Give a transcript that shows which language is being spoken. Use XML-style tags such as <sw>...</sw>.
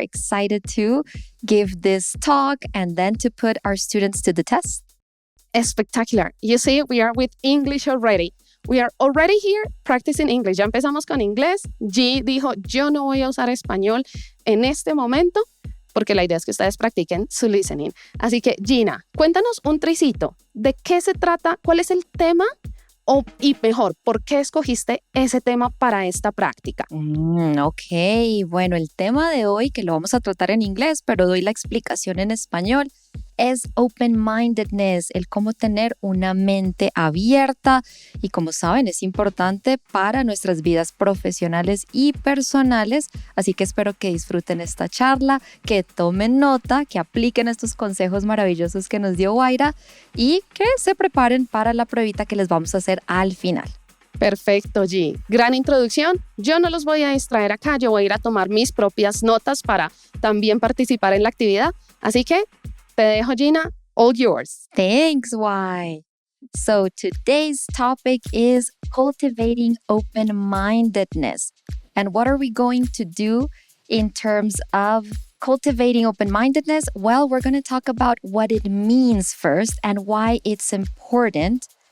<en>Excited to give this talk and then to put our students to the test. Spectacular. You see, we are with English already. We are already here practicing English.</en> <es>Ya empezamos con inglés. G dijo, yo no voy a usar español en este momento porque la idea es que ustedes practiquen su listening. Así que, Gina, cuéntanos un tricito. ¿De qué se trata? ¿Cuál es el tema? Y mejor, ¿por qué escogiste ese tema para esta práctica? Ok, bueno, el tema de hoy, que lo vamos a tratar en inglés, pero doy la explicación en español, es open-mindedness, el cómo tener una mente abierta y como saben es importante para nuestras vidas profesionales y personales, así que espero que disfruten esta charla, que tomen nota, que apliquen estos consejos maravillosos que nos dio Huayra y que se preparen para la pruebita que les vamos a hacer al final. Perfecto, G. Gran introducción. Yo no los voy a distraer acá, yo voy a ir a tomar mis propias notas para también participar en la actividad, así que te dejo, Gina,</es> <en>all yours. Thanks, Why. So today's topic is cultivating open-mindedness. And what are we going to do in terms of cultivating open-mindedness, well, we're going to talk about what it means first and why it's important.</en>